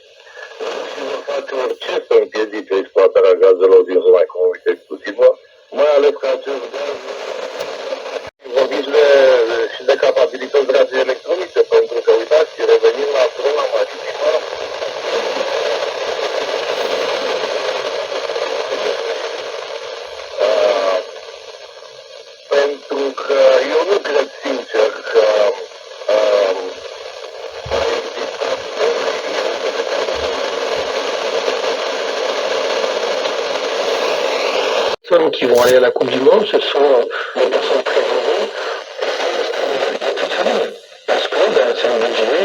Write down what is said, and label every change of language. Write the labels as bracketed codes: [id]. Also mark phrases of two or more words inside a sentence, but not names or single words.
[ro] Și să facem orice să împiedice exploatarea gazelor din zona economică exclusivă, mai ales că acest gaz vorbiți și de capabilități radioelectronice, pentru că, uitați, revenim la zona maritimă, pentru că eu nu cred sincer că [fr] qui vont aller à la Coupe du Monde, ce sont des personnes très aisées, parce que c'est un budget.